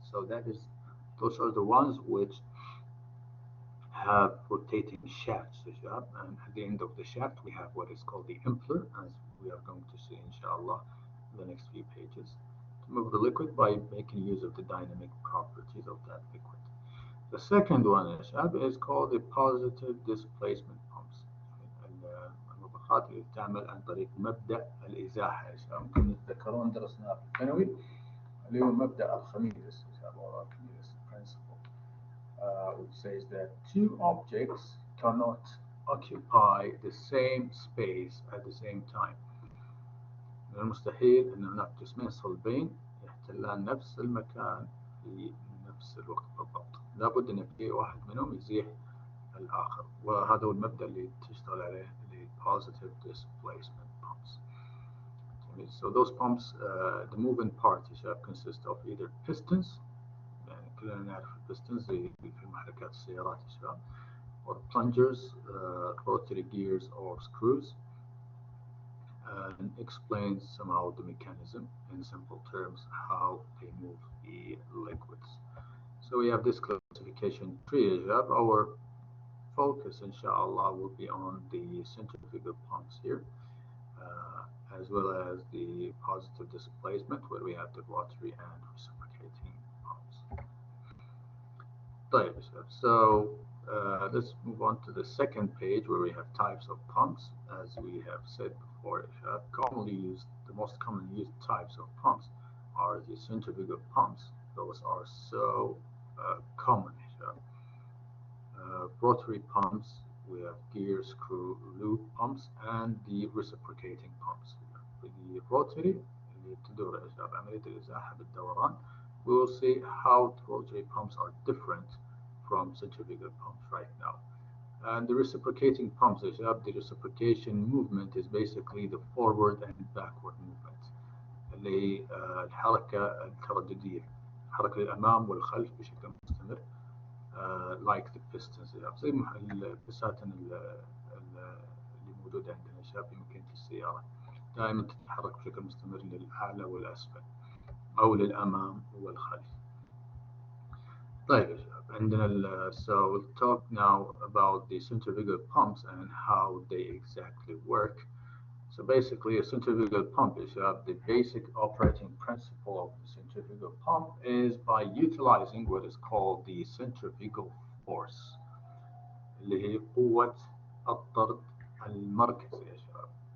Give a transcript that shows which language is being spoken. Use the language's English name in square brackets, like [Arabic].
[English] So those are the ones which have rotating shafts, and at the end of the shaft we have what is called the impeller, as we are going to see inshallah in the next few pages, to move the liquid by making use of the dynamic properties of that liquid. The second one is called the positive displacement pumps. [Arabic] المضخات اللي بتعمل عن طريق مبدأ الإزاحة، ممكن تتذكرون درسناه في الثانوي اللي هو مبدأ الخميس principle, [English] which says that two objects cannot occupy the same space at the same time. [Arabic] من المستحيل أن هناك جسمين صلبين يحتلان نفس المكان في نفس الوقت بالضبط. لابد أن في واحد منهم يزيح الآخر، وهذا هو المبدأ اللي تشتغل عليه اللي positive displacement pumps. [English] So those pumps, the moving parts consist of either pistons، [Arabic] يعني كلنا نعرف البستنز في محركات السيارات [English] or plungers, rotary gears or screws, and explains somehow the mechanism in simple terms how they move the liquids. So we have this classification tree. Our focus inshallah will be on the centrifugal pumps here, as well as the positive displacement where we have the rotary and reciprocating pumps. So let's move on to the second page where we have types of pumps. As we have said before, the most commonly used types of pumps are the centrifugal pumps. Those are so common. Rotary pumps, we have gear, screw, loop pumps, and the reciprocating pumps. [Arabic] The rotary اللي تدور بعملية الإزاحة بالدوران. [English] We will see how the rotary pumps are different from centrifugal pumps right now. And the reciprocating pumps, the reciprocation movement is basically the forward and backward movement. [Arabic] اللي الحركة الترددية، الحركة للأمام والخلف بشكل مستمر. [English] Like the pistons، [Arabic] زي البساتين اللي موجودة عندنا في ماكينة السيارة، دائما تتحرك بشكل مستمر للأعلى والأسفل أو للأمام والخلف. طيب عندنا [English] so we'll talk now about the centrifugal pumps and how they exactly work. So basically, a centrifugal pump is the basic operating principle of the centrifugal pump is by utilizing what is called the centrifugal force، [Arabic] اللي هي قوة الطرد المركزي يا شباب.